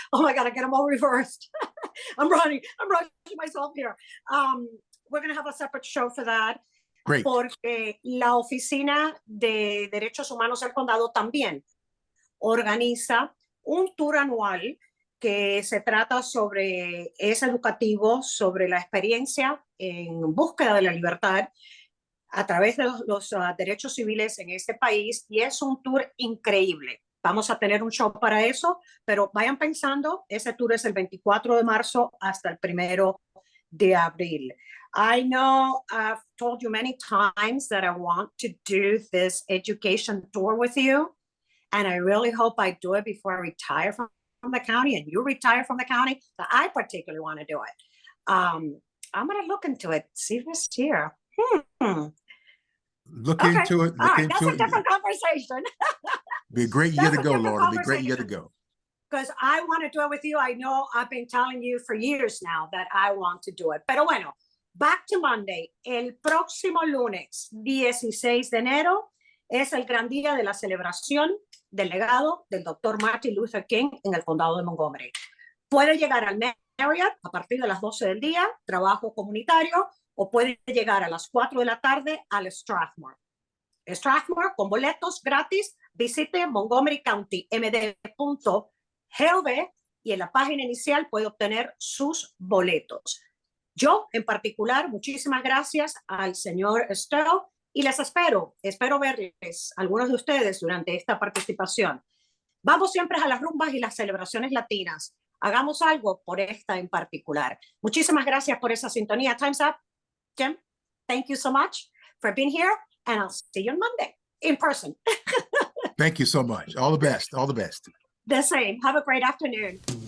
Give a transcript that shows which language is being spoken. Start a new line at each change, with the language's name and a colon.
English: Oh my God, I get them all reversed. I'm rushing myself here. We're going to have a separate show for that. Great.
Spanish: Porque la Oficina de Derechos Humanos del Condado también organiza un tour anual que se trata sobre, es educativo, sobre la experiencia en búsqueda de la libertad a través de los derechos civiles en este país, y es un tour increíble. Vamos a tener un show para eso, pero vayan pensando, ese tour es el 24 de marzo hasta el 1 de abril.
English: I know I've told you many times that I want to do this education tour with you, and I really hope I do it before I retire from the county and you retire from the county. I particularly want to do it. I'm going to look into it, see if it's here. Look into it. All right, that's a different conversation. Be a great year to go, Lorna. Be a great year to go. Because I want to do it with you. I know I've been telling you for years now that I want to do it.
Spanish: Pero bueno,
English: back to Monday.
Spanish: El próximo lunes, 16 de enero, es el gran día de la celebración del legado del Dr. Martin Luther King en el condado de Montgomery. Puede llegar al Marriott a partir de las 12 del día, trabajo comunitario, o puede llegar a las 4 de la tarde al Strathmore. Strathmore, con boletos gratis, visite montgomerycountymd.gov y en la página inicial puede obtener sus boletos. Yo, en particular, muchísimas gracias al señor Stowe y les espero verles, algunos de ustedes, durante esta participación. Vamos siempre a las rumbas y las celebraciones latinas. Hagamos algo por esta en particular. Muchísimas gracias por esa sintonía.
English: Time's up. Jim, thank you so much for being here, and I'll see you on Monday in person. Thank you so much. All the best. All the best. The same. Have a great afternoon.